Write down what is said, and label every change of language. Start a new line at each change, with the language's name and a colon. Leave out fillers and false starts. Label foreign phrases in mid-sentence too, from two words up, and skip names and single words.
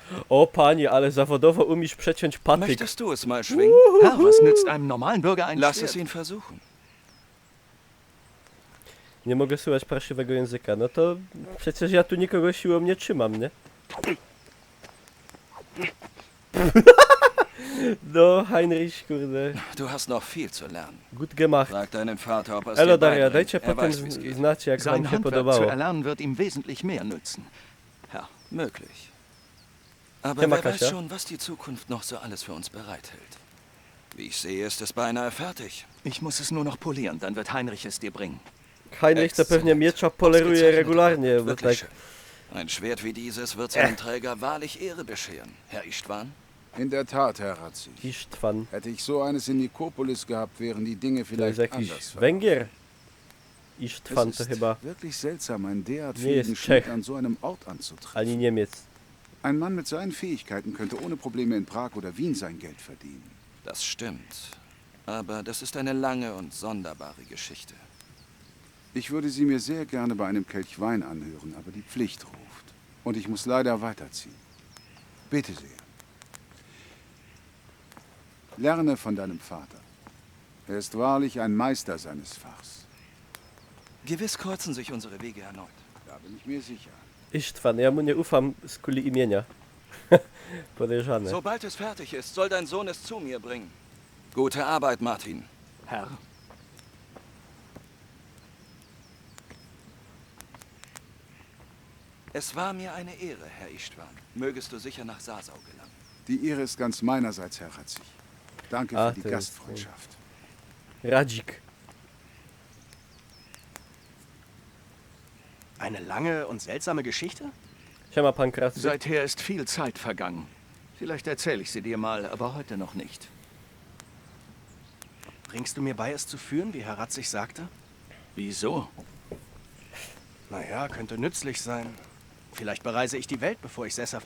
Polish: O panie, ale zawodowo umiesz przeciąć patyk.
German: Möchtest du es mal schwingen? Herr, was nützt einem normalen Bürger ein Lass Schwert? es ihn versuchen. Nie mogę słuchać parszywego języka. No to przecież ja tu nikogo siłą nie trzymam, nie?
Polish: No, Heinrich, kurde.
German: Du hast noch viel zu lernen. Gut gemacht. Frag deinen Vater, ob er es
Polish: Elo
German: dir
Polish: Daria,
German: beibringt.
Polish: dajcie
German: Er
Polish: potem
German: weiß, wie's geht.
Polish: znać, jak wam
German: Sein
Polish: się
German: Handwerk
Polish: podobało.
German: zu erlernen wird ihm wesentlich mehr nützen. Ja, möglich. Aber
Polish: Siema,
German: wer weiß
Polish: Kasia.
German: schon, was die Zukunft noch so alles für uns bereithält. Wie ich sehe, ist es beinahe fertig. Ich muss es nur noch polieren, dann wird Heinrich es dir bringen.
Polish: Heinrich to pewnie miecza poleruje regularnie, bo
German: Wirklich
Polish: tak...
German: schön. Ein Schwert wie dieses wird seinem Träger wahrlich Ehre bescheren. Herr Istvan? In der Tat, Herr Ratzig. Istvan. Hätte ich so eines in Nikopolis gehabt, wären die Dinge
Polish: To jest
German: vielleicht
Polish: jakiś
German: anders.
Polish: Węgier. Istvan
German: Es
Polish: to
German: ist
Polish: chyba
German: wirklich seltsam, einen derart
Polish: nie
German: fähigen
Polish: jest
German: Schmied
Polish: Czech,
German: an so einem Ort anzutreffen.
Polish: ani Niemiec.
German: Ein Mann mit seinen Fähigkeiten könnte ohne Probleme in Prag oder Wien sein Geld verdienen. Das stimmt. Aber das ist eine lange und sonderbare Geschichte. Ich würde sie mir sehr gerne bei einem Kelch Wein anhören, aber die Pflicht ruft. Und ich muss leider weiterziehen. Bitte sehr. Lerne von deinem Vater. Er ist wahrlich ein Meister seines Fachs. Gewiss kreuzen sich unsere Wege erneut. Da bin ich mir sicher.
Polish: Istvan, ja mu nie ufam z kuli imienia. Podejrzane.
German: Sobald es fertig ist, soll dein Sohn es zu mir bringen. Gute Arbeit, Martin. Herr. Es war mir eine Ehre, Herr Istvan. Mögest du sicher nach Sasau gelangen. Die Ehre ist ganz meinerseits, Herr Ratzig. Danke Ah, für die
Polish: to jest,
German: Gastfreundschaft.
Polish: Radzik.
German: Eine lange und seltsame Geschichte?
Polish: Siema, pan Kracy.
German: Seither ist viel Zeit vergangen. Vielleicht erzähle ich sie dir mal, aber heute noch nicht. Bringst du mir bei, es zu führen, wie Herr Ratzig sagte? Wieso? Naja, könnte nützlich sein. Vielleicht bereise ich die Welt, bevor ich sesshaft